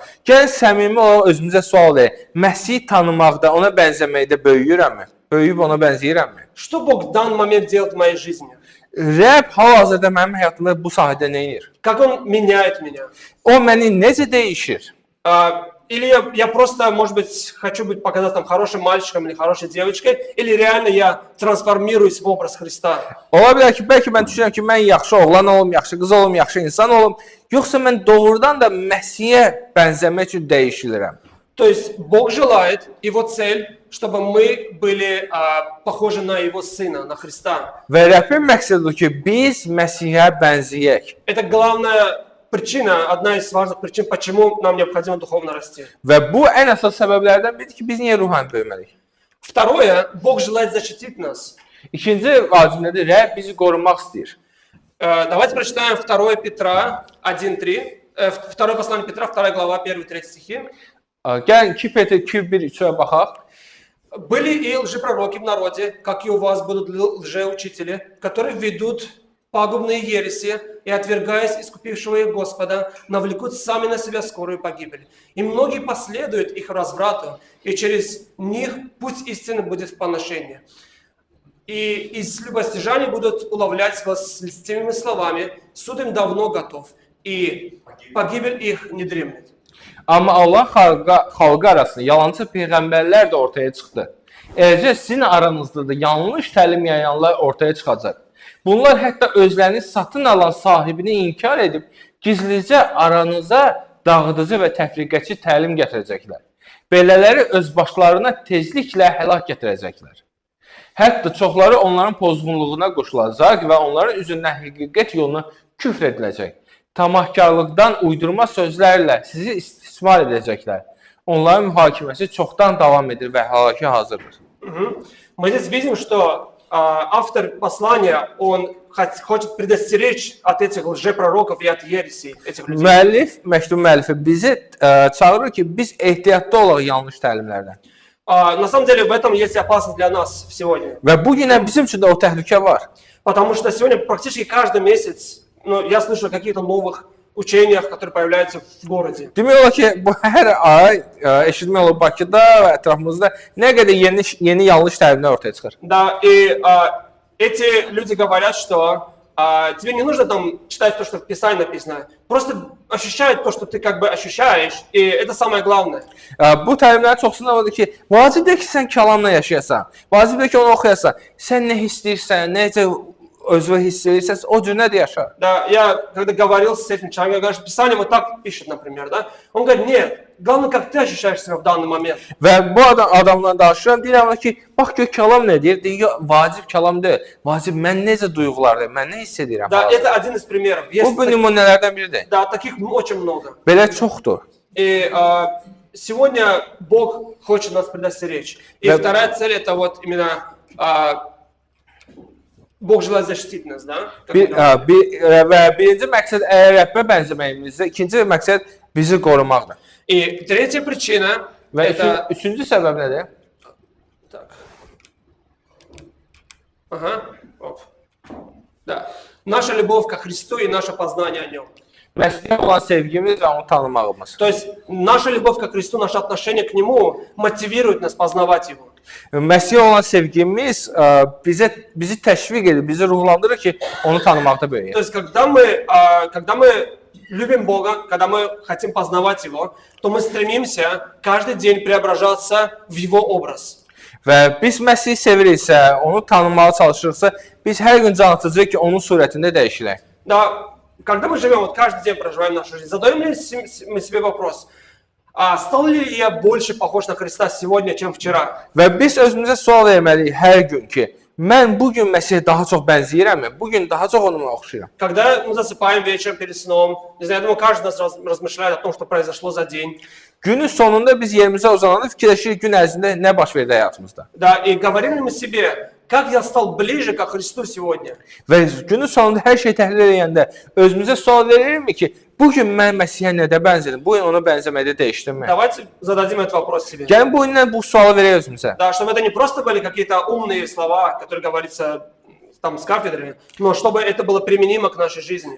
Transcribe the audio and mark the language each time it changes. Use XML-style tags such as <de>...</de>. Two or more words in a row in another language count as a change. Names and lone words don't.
<az>Gəlin səmimi olaraq özümüzə sual verək. Məsihi tanımaqda, ona bənzəməkdə böyüyürəmmi? Böyüyüb ona bənzəyirəmmi?</az> <ru>Что Бог в данный момент делает в моей жизни?</ru> <az>Rəbb hal-hazırda mənim həyatımda bu sahədə nə edir?</az> <ru>Как Он меняет меня?</ru> <az>O məni necə dəyişir?</az> <ru>Или я просто, может быть, хочу показать там хорошим мальчиком или хорошей девочкой, или реально я трансформируюсь в образ Христа.</ru> <az>Ola bilər ki, bəlkə mən düşünürəm ki, mən yaxşı oğlan olum, yaxşı qız olum, yaxşı insan olum, yoxsa mən doğrudan da Məsihə bənzəmək üçün dəyişilirəm.</az> <ru>То есть Бог желает, Его цель, чтобы мы были похожи на Его Сына, на Христа.</ru> <az>Və Rəbbin məqsədidir ki, biz Məsihə bənzəyək.</az> <ru>Это главная причина, одна из важных причин, почему нам необходимо духовно расти.</ru> <az>Və bu ən əsas səbəblərdən biridir ki, biz niyə ruhani böyüməliyik?</az> <ru>Второе, Бог желает защитить нас.</ru> <az>İkinci vacib nədir? Rəbb bizi qorumaq istəyir.</az> <ru>Давайте прочитаем 2 Петра 1:3. 2 послание Петра, 2 глава, 1-3 стихи.</ru> <az>Gəlin 2 Petr 2:1-3-ə baxaq.</az> <ru>Были и лжепророки в народе, как и у вас будут лжеучители, которые ведут пагубные ереси и, отвергаясь искупившего их Господа, навлекут сами на себя скорую погибель. И многие последуют их разврату, и через них путь истины будет в поношении. И из любостяжания будут уловлять вас льстивыми словами, суд им давно готов, и pogibel их не дремлет.</ru> <az>Amma Allah xalqı arasında yalancı peyğəmbərlər də ortaya çıxdı. Eləcə sizin aranızda da yanlış təlim yayanlar ortaya çıxacaq. Bunlar hətta özlərini satın alan sahibini inkar edib, gizlicə aranıza dağıdıcı və təfriqəçi təlim gətirəcəklər. Belələri öz başlarına tezliklə həlak gətirəcəklər. Hətta çoxları onların pozğunluğuna qoşulacaq və onların üzündən həqiqət yoluna küfr ediləcək. Tamahkarlıqdan uydurma sözlərlə sizi istismar edəcəklər. Onların mühakiməsi çoxdan davam edir və həlakə hazırdır.</az> <ru>Мы здесь видим, что автор послания, он хочет предостеречь от этих лжепророков и от ересей этих людей.</ru> <az>Müəllif, məktub müəllifi bizi çağırır ki, biz ehtiyatlı olaq yanlış təlimlərdən.</az> <ru>На самом деле в этом есть опасность для нас сегодня.</ru> <az>Və bu günə bizim üçün də o təhlükə var.</az> <ru>Потому что сегодня практически каждый месяц я слышу о каких-то новых учениях, которые появляются в городе.</ru> <az>Demək olar ki, bu hər ay eşitmək olur Bakıda və ətrafımızda nə qədər yeni yanlış təlimlər ortaya çıxır.</az> <ru>Да, и эти люди говорят, что тебе не нужно там читать то, что в Писании написано, просто ощущать то, что ты как бы ощущаешь, и это самое главное.</ru> <az>Bu təlimlərin çoxsunda odur ki, vacibdir ki, sən kəlamla yaşayasan, vacibdir ki, onu oxuyasan. Sən nə hiss edirsən, necə özünü hiss edirsən, o cür nə də yaşa.</az> <ru>Да, я когда говорил с этим человеком, я говорю, что Писание вот так пишет, например, да? Он говорит, нет, главное, как ты ощущаешь себя в данный момент.</ru> <az>Və bu adamla danışıram, deyirəm ki, bax gör kəlam nə deyir? Deyir, vacib kəlam deyil. Vacib mən necə duyğulardayım, mən nə hiss edirəm?</az> <ru>Да, это один из примеров.</ru> <az>Bu nümunələrdən biridir.</az> <ru>Да, таких очень много.</ru> <az>Belə çoxdur.</az> <ru>И сегодня Бог хочет нас предостеречь. И вторая цель это вот именно Bog желает защитить нас, да?</ru> <az>Və birinci məqsəd Rəbbə bənzəməyimizdir. İkinci məqsəd bizi qorumaqdır.</az> <ru>И третья причина</ru> <az>və</az> <ru>это...</ru> <az>üçüncü səbəb nədir?</az> <ru>Так. Ага. Оп. Да. Наша любовь ко Христу и наше познание о Нем.</ru> <az>Məsihə olan sevgimiz və onu tanımağımız.</az> <ru>То есть наша любовь ко Христу, наше отношение к Нему мотивирует нас познавать Его.</ru> <az>Məsihə olan sevgimiz bizi təşviq edir, bizi ruhlandırır ki, onu tanımaqda böyüyək.</az> <ru>То есть когда мы любим Бога, когда мы хотим познавать Его, то мы стремимся каждый день преображаться в Его образ.</ru> <az>Və biz Məsihi seviriksə, onu tanımağa çalışırıqsa, biz hər gün can atacağıq ki, onun surətində dəyişilək.</az> <ru>Да, когда мы живем, вот каждый день проживаем нашу жизнь, задаем ли мы себе вопрос, а стал ли я больше похож на Христа сегодня, чем вчера?</ru> <az>Və biz özümüzə sual verməliyik hər gün ki, mən bu gün Məsihə daha çox bənzəyirəmmi? Bu gün daha çox onunla oxşayıram.</az> <ru>Когда мы засыпаем вечером перед сном, не знаю, я думаю, каждый из нас размышляет о том, что произошло за день.</ru> <az>Günün sonunda biz yerimizə uzananda fikirləşirik gün ərzində nə baş verdi həyatımızda.</az> <ru>Да, и говорим ли мы себе, как я стал ближе ко Христу сегодня?</ru> <az>Və günün sonunda hər şey təhlil edəndə özümüzə sual veririkmi ki, bu gün mən Məsihə nədə bənzədim? Bu gün ona bənzəməkdə dəyişdimmi?</az> <ru>Давайте зададим этот вопрос себе.</ru> <az>Gəlin bu gündən bu sualı verək özümüzə.</az> <ru>Да, чтобы это не просто были какие-то умные слова, которые говорится там с кафедры, но чтобы это было применимо к нашей жизни.</ru>